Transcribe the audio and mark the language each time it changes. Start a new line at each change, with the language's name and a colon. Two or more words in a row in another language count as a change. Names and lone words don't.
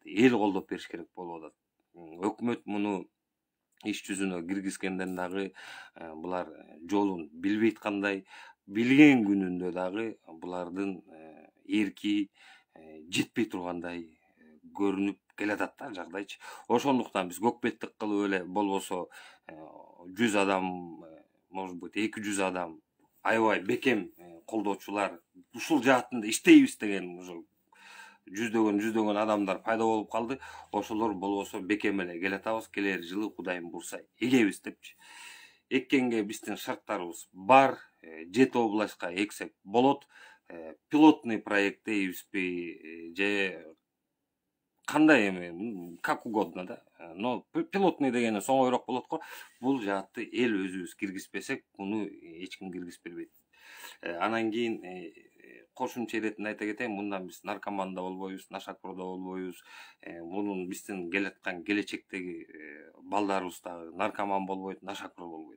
Kyrgyz: Эл колдоп бериш керек болуп атат. Өкмөт муну иш жүзүнө киргизгенден дагы булар жолун билбейт кандай, билген күнүндө дагы булардын эрки жетпей тургандай көрүнүп келатат да жагдайчы. Ошондуктан биз көкбеттик кылып эле болбосо 100 адам,
Russian: может быть
Kyrgyz: 200 адам аябай бекем колдоочулар ушул жаатында иштейбиз деген уже жүздөгөн адамдар пайда болуп калды. Ошолор болбосо бекем эле келатабыз, келер жылы Кудайым бурса эгебиз депчи. Эккенге биздин шарттарыбыз бар, 7 областка эксек болот.
Russian: Пилотный проект
Kyrgyz: дейбизби же кандай эми,
Russian: как угодно да. Но пилотный
Kyrgyz: дегени соңойрок болот го. Бул жаатты эл өзүбүз киргизбесек, муну эч ким киргизип бербейт. Анан кийин кошумча иретинде айта кетейин, мындан биз наркоман да болбойбуз, нашакур да болбойбуз. Мунун биздин келаткан келечектеги балдарыбыз дагы наркоман болбойт, нашакур болбойт.